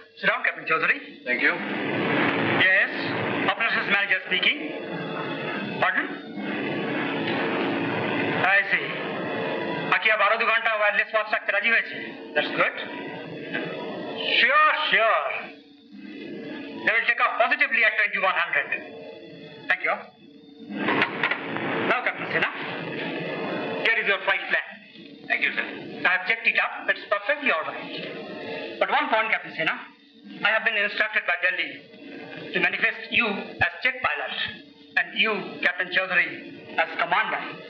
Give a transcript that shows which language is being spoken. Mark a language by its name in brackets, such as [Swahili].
[English] Sit down, Captain Chaudhary. Thank you. Yes, operations manager speaking. Pardon? I see. [Bangla] Akia 12 ঘন্টা wireless watch রাখতে রাজি হয়েছে। [English] That's good. Sure. They will take off positively at 2100. Thank you. Now, Captain Sinha, here is your flight plan. Thank you sir. I have checked it up. It's perfectly all right. But one point, Captain Sinha, I have been instructed by Delhi to manifest you as check pilot and you, Captain Chaudhary, as commander.